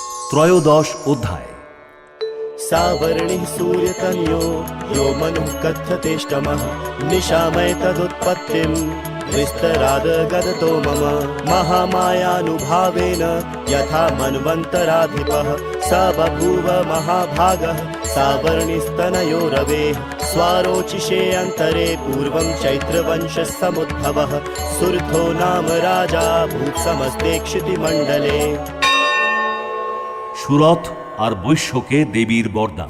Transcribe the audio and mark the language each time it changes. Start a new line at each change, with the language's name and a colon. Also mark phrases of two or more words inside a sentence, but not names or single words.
Bangla: ত্রয়োদশ অধ্যায়।
Sanskrit: सावर्णिः सूर्यतनयो यो मनुः कथ्यतेष्टमः निशामय तदुत्पत्तिं विस्तरादगदतो मम महामायानुभावेन यथा मन्वन्तराधिपः स बभूव महाभागः सावर्णिस्तनयो रवेः स्वारोचिषे अन्तरे पूर्वं चैत्रवंशः समुद्भवः सुरथो नाम राजा भूत्समस्ते क्षितिमण्डले।
Bangla: সুরথ আর বৈশ্যকে দেবীর বরদান।